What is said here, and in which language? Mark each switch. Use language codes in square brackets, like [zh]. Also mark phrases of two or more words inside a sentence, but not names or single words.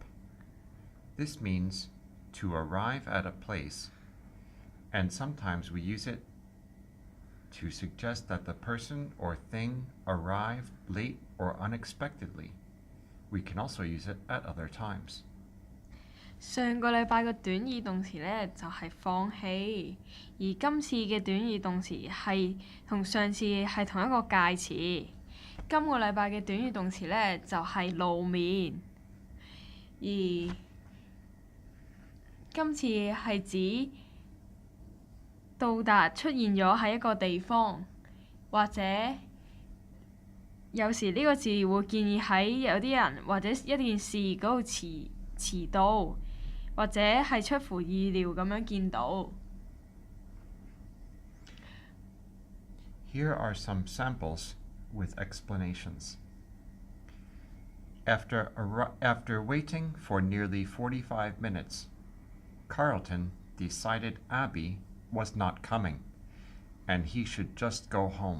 [en] This means to arrive at a place, and sometimes we use it to suggest that the person or thing arrived late or unexpectedly. We can also use it at other times. [yue] 上個禮拜嘅短語動詞呢，就係放棄，而今次嘅短語動詞係同上次係同一個介詞。今個禮拜嘅短語動詞呢，就係露面，而今次係指到達出現咗喺一個地方，或者有時呢個字會建議喺有啲人或者一件事嗰度遲到，或者係出乎意料咁樣見到。 [en] Here are some samples with explanations. After waiting for nearly 45 minutes, Carlton decided Abby was not coming, and he should just go home.